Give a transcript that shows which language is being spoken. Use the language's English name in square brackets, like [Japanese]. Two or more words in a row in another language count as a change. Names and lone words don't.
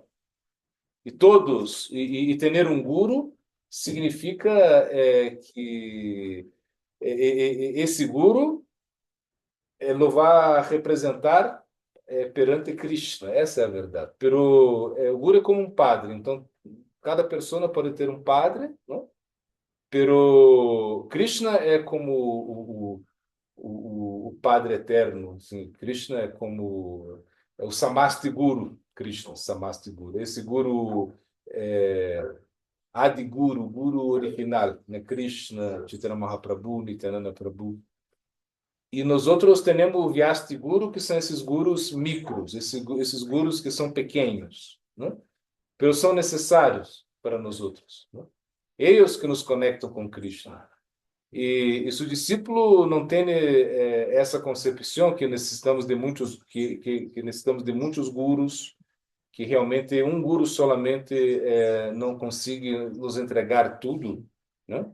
[Portuguese] E todos e ter um guru significa que esse guru lo vai representar perante Krishna, essa é a verdade. Pero o guru é como um padre, então cada pessoa pode ter um padre, não? Pero Krishna é como o Padre Eterno, assim. Krishna é como o [Sanskrit] Samasti Guru, [Portuguese] Krishna, [Sanskrit] Samasti Guru. [Portuguese] Esse Guru [Sanskrit] Adi Guru, [Portuguese] Guru original, né? Krishna, Chaitanya Mahaprabhu, Nityananda Prabhu. E nós outros temos o [Sanskrit] Vyasti Guru, [Portuguese] que são esses gurus micros, esses gurus que são pequenos, né? Mas são necessários para nós outros, né? Eles que nos conectam com Krishna. E se o discípulo não tem essa concepção que necessitamos de muitos que necessitamos de muitos gurus, que realmente um guru solamente não consegue nos entregar tudo, né?